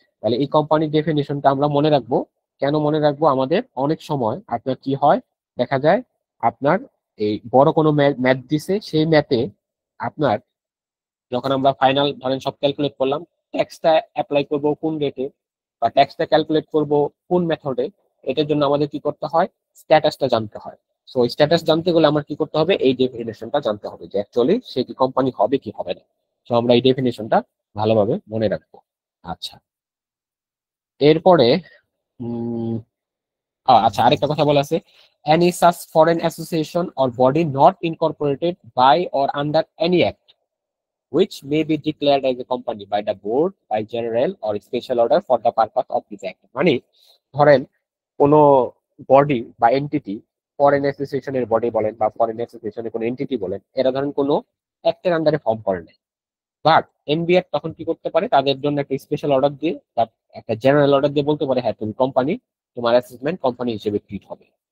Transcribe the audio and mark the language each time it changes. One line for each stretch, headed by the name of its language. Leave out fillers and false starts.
Bangla: তাহলে এই কোম্পানির ডেফিনেশনটা আমরা মনে রাখবো। কেন মনে রাখবো, আমাদের অনেক সময় আপনার কি হয়, দেখা যায় আপনার এই বড় কোনো ম্যাথ দিছে, সেই ম্যাথে আপনার যখন আমরা ফাইনাল ধরেন সব ক্যালকুলেট করলাম, ট্যাক্সটা অ্যাপ্লাই করব কোন রেটে বা ট্যাক্সটা ক্যালকুলেট করব কোন মেথডে, এটার জন্য আমাদের কি করতে হয়, স্ট্যাটাসটা জানতে হয়। সো স্ট্যাটাস জানতে গেলে আমার কি করতে হবে, এই ডেফিনেশনটা জানতে হবে যে অ্যাকচুয়ালি সে কি কোম্পানি হবে কি হবে না। তো আমরা এই ডেফিনেশনটা ভালোভাবে মনে রাখবো। আচ্ছা, এরপরে উম আচ্ছা, আরেকটা কথা বলা আছে,
English: any such foreign association or body not incorporated by or under any act which may be declared as a company by the board by general or special order for the purpose of this act।
Bangla: মানে ধরেন কোন body বা entity, foreign অ্যাসোসিয়েশনের body বলেন বা foreign অ্যাসোসিয়েশনের কোনো entity বলেন, এরা ধরেন কোনো অ্যাক্টের আন্ডারে ফর্ম করে নেয়, বাট এনবিআর তখন কি করতে পারে, তাদের জন্য একটা স্পেশাল অর্ডার দিয়ে বা একটা জেনারেল অর্ডার দিয়ে বলতে পারে, হ্যাঁ তুমি কোম্পানি, তোমার অ্যাসেসমেন্ট কোম্পানি হিসেবে ট্রিট হবে।